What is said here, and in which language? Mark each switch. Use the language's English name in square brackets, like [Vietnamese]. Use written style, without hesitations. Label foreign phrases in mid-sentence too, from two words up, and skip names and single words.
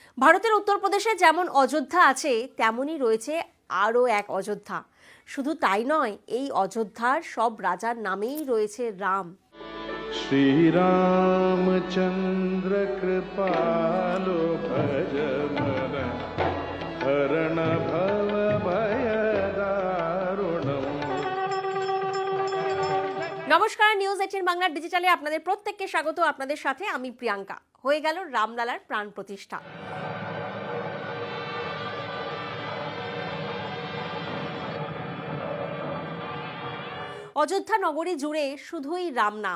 [Bangla] ভারতের উত্তরপ্রদেশে যেমন অযোধ্যা আছে তেমনই রয়েছে আরও এক অযোধ্যা। শুধু তাই নয়, এই অযোধ্যার সব রাজার নামেই রয়েছে রাম। [Awadhi] श्रीरामचन्द्र कृपालो भज मन हरण भव भयदारुणम्। [Bangla] নমস্কার, নিউজ 18 বাংলার ডিজিটালে আপনাদের প্রত্যেককে স্বাগত। আপনাদের সাথে আমি প্রিয়াঙ্কা। হয়ে গেল রামলালার প্রাণ প্রতিষ্ঠা। অযোধ্যা নগরী জুড়ে শুধুই রাম নাম।